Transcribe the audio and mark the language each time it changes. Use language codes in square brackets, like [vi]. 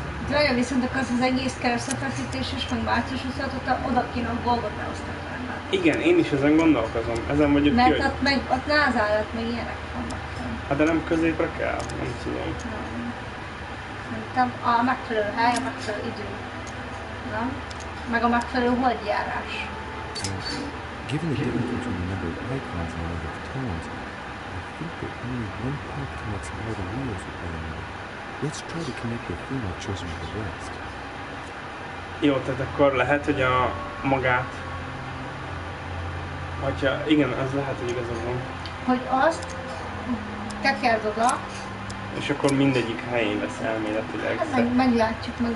[hu] Nagyon viszont akarsz az egész keresztfeszítéses, meg március 26-ot oda kéne a Golgotához takarni. Igen, én is ezen gondolkozom. Ezen vagyok ki, Mert hogy... ott meg ott názálat, meg ilyenek vannak. Hát de nem középre kell, nem tudom. Szerintem a megfelelő hely, a megfelelő idő. Nem? Meg a megfelelő holdjárás. [en] Given the difference between the number of icons and the number of tones, I think that only one path connects all the wheels with one another. Let's try to connect the theme I've chosen with the rest. [hu] Jó, tehát akkor lehet, hogy a magát... Hogyha... Igen, az lehet, hogy igazad van. Hogy azt tekerd oda. És akkor mindegyik helyén lesz elméletileg. Hát meglátjuk.